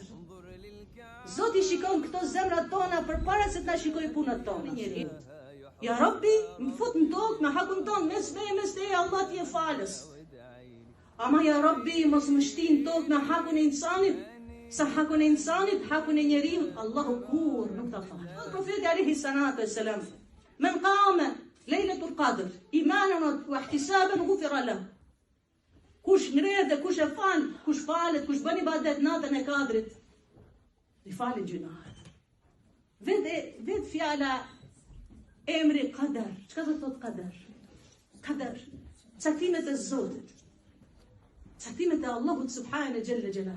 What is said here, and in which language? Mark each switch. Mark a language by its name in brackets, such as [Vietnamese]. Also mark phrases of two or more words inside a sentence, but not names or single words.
[Albanian] Zoti shikon këto zemrat tona përpara se të na shikojë punët tona. [Arabic] يا رب, [Albanian] më fut në tokë me hakun tonë, mes teje Allah t'je falës. Ama [Arabic] يا رب, [Albanian] mos më shtin tokë me hakun e insanit, sa hakun e insanit, hakun e njeriu, Allahu kur nuk ta fal. [Arabic] Profeti عليه الصلاة والسلام من قام ليلة القدر إيمانا واحتسابا غفر له. [Albanian] Kush ngrehet dhe kush e fal, kush falet, kush bën ibadet natën e Kadrit, i falin gjunahet. Vetë fjala emri Qadar, çka do të thotë Qadar? Qadar, caktimet e Zotit, caktimet e Allahut [Arabic] سبحانه جل جلاله.